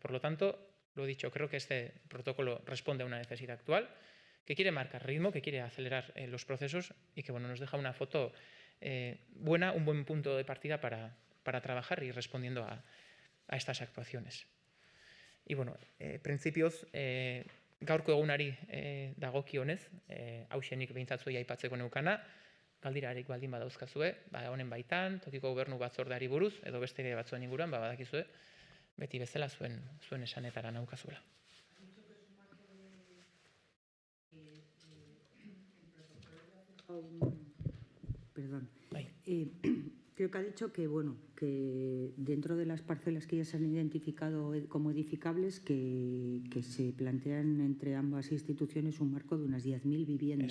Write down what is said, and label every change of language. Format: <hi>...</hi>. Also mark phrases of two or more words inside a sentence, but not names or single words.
<es>Por lo tanto, lo he dicho, creo que este protocolo responde a una necesidad actual, que quiere marcar ritmo, que quiere acelerar los procesos y que nos deja una foto buena, un buen punto de partida para trabajar y respondiendo a estas actuaciones.</es> <eu>Y printzipioz, gaurko egunari dagokionez, hauxenik behintzat zuei aipatzeko neukana, galdirarik baldin badauzkazue, honen baitan, tokiko gobernu batzordeari buruz, edo beste batzuen inguruan, badakizue, beti bezala zuen esanetara naukazuela.</eu> <es>Perdón. Creo que ha dicho que dentro de las parcelas que ya se han identificado como edificables, que se plantean entre ambas instituciones un marco de unas 10.000 viviendas.</es>